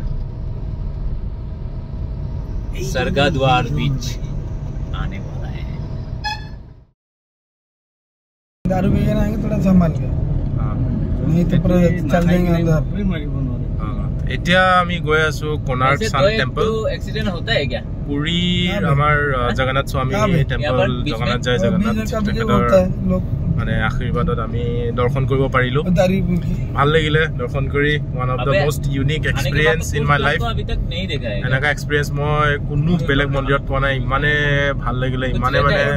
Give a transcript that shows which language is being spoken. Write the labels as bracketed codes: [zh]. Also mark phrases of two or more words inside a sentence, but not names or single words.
[hi] सरगा द्वार बीच आने वाला है दारू पी के आएंगे थोड़ा संभाल के नहीं तो पूरा चल देंगे अंदर [as] এতিয়া আমি গৈ আছো কোনাৰ্ক সান টেম্পল [hi] एक्सीडेंट होता है क्या [as] পুৰী আমাৰ জগন্নাথ স্বামী টেম্পল জগন্নাথ জয় জগন্নাথ মানে আশীৰ্বাদত আমি দৰ্শন কৰিব পাৰিলো ভাল লাগিলে দৰ্শন কৰি [en] one of the most unique experience in my life [as] এনেকা এক্সপিৰিয়েন্স মই কোনো বেলেগ মন্দিৰত পোৱা নাই ইমানে ভাল লাগিলে ইমানে মানে